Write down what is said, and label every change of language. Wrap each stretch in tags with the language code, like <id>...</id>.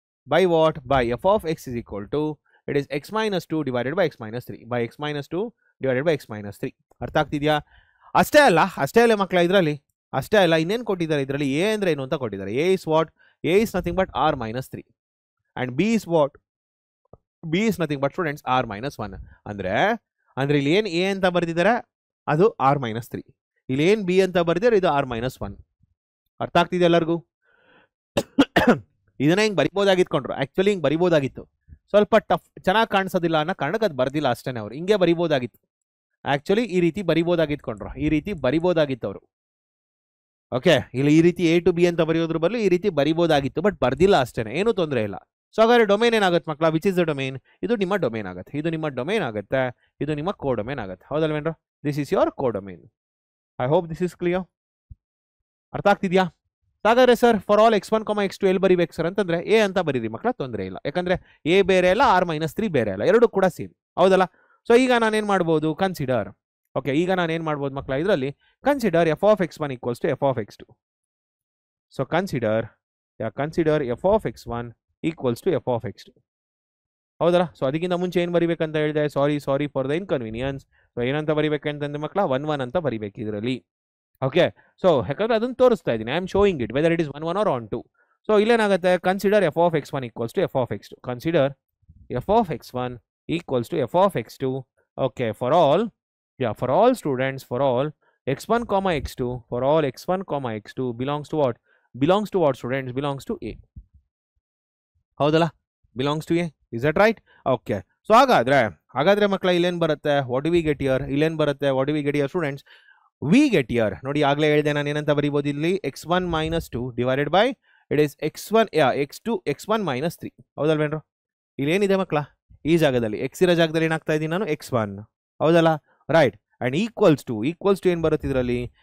<en>By f of x is equal to, it is x - 2 divided by x - 3. By x - 2 divided by x - 3.</en> <kn>ಅರ್ಥ ಆಗ್ತಿದ್ಯಾ? ಅಷ್ಟೇ ಅಲ್ಲ ಮಕ್ಕಳ, ಇದರಲ್ಲಿ ಅಷ್ಟೇ ಅಲ್ಲ, ಇನ್ನೇನು ಕೊಟ್ಟಿದ್ದಾರೆ ಇದರಲ್ಲಿ? ಎ ಅಂದ್ರೆ ಏನು ಅಂತ ಕೊಟ್ಟಿದ್ದಾರೆ.</kn> <en>A is what? A is nothing but r - 3 and b is what? b is nothing but students r - 1.</en> <kn>ಅಂದ್ರೆ ಇಲ್ಲಿ ಏನು ಎ ಅಂತ ಬರೆದಿದ್ದಾರೆ ಅದು r - 3, ಇಲ್ಲಿ ಏನು ಬಿ ಅಂತ ಬರೆದಿದ್ದಾರೆ ಇದು r - 1. ಅರ್ಥ ಆಗ್ತಿದೆ ಎಲ್ಲರಿಗೂ? ಇದನ್ನ ಹಿಂಗೆ ಬರಿಬೋದಾಗಿತ್ಕೊಂಡ್ರು. ಆಕ್ಚುಲಿ ಹಿಂಗೆ ಬರಿಬೋದಾಗಿತ್ತು, ಸ್ವಲ್ಪ ಟಫ್, ಚೆನ್ನಾಗಿ ಕಾಣಿಸೋದಿಲ್ಲ ಅನ್ನೋ ಕಾರಣಕ್ಕೆ ಅದು ಬರ್ದಿಲ್ಲ ಅಷ್ಟೇ. ಅವ್ರು ಹಿಂಗೆ ಬರಿಬೋದಾಗಿತ್ತು. ಆಕ್ಚುಲಿ ಈ ರೀತಿ ಬರಿಬೋದಾಗಿತ್ಕೊಂಡ್ರು, ಈ ರೀತಿ ಬರಿಬೋದಾಗಿತ್ತು ಅವರು. ಓಕೆ, ಇಲ್ಲಿ ಈ ರೀತಿ A to B ಅಂತ ಬರೆಯೋದ್ರ ಬದಲು ಈ ರೀತಿ ಬರಿಬೋದಾಗಿತ್ತು, ಬಟ್ ಬರ್ದಿಲ್ಲ ಅಷ್ಟೇ, ಏನೂ ತೊಂದರೆ ಇಲ್ಲ. ಸೊ ಹಾಗಾದ್ರೆ ಡೊಮೇನ್ ಏನಾಗುತ್ತೆ ಮಕ್ಕಳ?</kn> <en>Which is the domain?</en> <kn>ಇದು ನಿಮ್ಮ ಡೊಮೇನ್ ಆಗುತ್ತೆ, ಇದು ನಿಮ್ಮ ಡೊಮೇನ್ ಆಗುತ್ತೆ, ಇದು ನಿಮ್ಮ ಕೋ ಡೊಮೇನ್ ಆಗುತ್ತೆ. ಹೌದಲ್ವೇನ್ರ?</kn> <en>This is your codomain. I hope this is clear.</en> <kn>ಅರ್ಥ ಆಗ್ತಿದ್ಯಾ? ಹಾಗಾದ್ರೆ sir for all x1, x2 ಎಲ್ಲಿ ಬರಿಬೇಕು ಸರ್ ಅಂತಂದ್ರೆ ಎ ಅಂತ ಬರೀರಿ ಮಕ್ಕಳ, ತೊಂದರೆ ಇಲ್ಲ. ಯಾಕಂದ್ರೆ ಎ ಬೇರೆ ಅಲ್ಲ, r - 3 ಬೇರೆ ಅಲ್ಲ, ಎರಡು ಕೂಡ ಸೇಮ್. ಹೌದಲ್ಲ? ಸೊ ಈಗ ನಾನೇನು ಮಾಡ್ಬೋದು? ಕನ್ಸಿಡರ್. ಓಕೆ, ಈಗ ನಾನೇನು ಮಾಡ್ಬೋದು ಮಕ್ಕಳ ಇದರಲ್ಲಿ?</kn> <en>Consider f of x1 = f of x2. So consider f of x1 = f of x2.</en> <kn>ಹೌದಲ್ಲ? ಸೊ ಅದಕ್ಕಿಂತ ಮುಂಚೆ ಏನು ಬರಿಬೇಕಂತ ಹೇಳಿದೆ?</kn> <en>Sorry for the inconvenience.</en> <kn>So ಏನಂತ ಬರಿಬೇಕಂತಂದ್ರೆ ಮಕ್ಕಳ 1 1 ಅಂತ ಬರಿಬೇಕು ಇದರಲ್ಲಿ. ಓಕೆ, ಸೊ ಯಾಕಂದ್ರೆ ಅದನ್ನು ತೋರಿಸ್ತಾ ಇದ್ದೀನಿ,</kn> <en>I am showing it whether it is 1 1 or on 2.</en> <kn>So ಇಲ್ಲೇನಾಗುತ್ತೆ?</kn> <en>Consider f of x1 = f of x2. Consider f of x1 = f of x2. Okay, for all students, for all x1, x2, for all x1, x2 belongs to what? Belongs to what students? Belongs to A.</en> <kn>ಹೌದಲ್ಲ?</kn> <en>Belongs to A. Is that right? Okay.</en> <kn>So ಹಾಗಾದ್ರೆ ಮಕ್ಕಳ ಇಲ್ಲೇನು ಬರುತ್ತೆ?</kn> <en>What do we get here?</en> <kn>ಇಲ್ಲೇನು ಬರುತ್ತೆ?</kn> <en>What do we get here students? We get here.</en> <kn>ನೋಡಿ ಆಗಲೇ ಹೇಳಿದೆ ನಾನು ಏನಂತ ಬರೀಬೋದು ಇಲ್ಲಿ? x1 - 2 divided by it is x1 x1 - 3. ಹೌದಲ್ವೇನ್ರು? ಇಲ್ಲೇನಿದೆ ಮಕ್ಕಳ? ಈ ಜಾಗದಲ್ಲಿ x ಇರೋ ಜಾಗದಲ್ಲಿ ಏನಾಗ್ತಾ ಇದ್ದೀನಿ ನಾನು? x1. ಹೌದಲ್ಲ? ರೈಟ್. ಅಂಡ್ ಈಕ್ವಲ್ಸ್ ಟು ಏನು ಬರುತ್ತೆ ಇದರಲ್ಲಿ?</kn>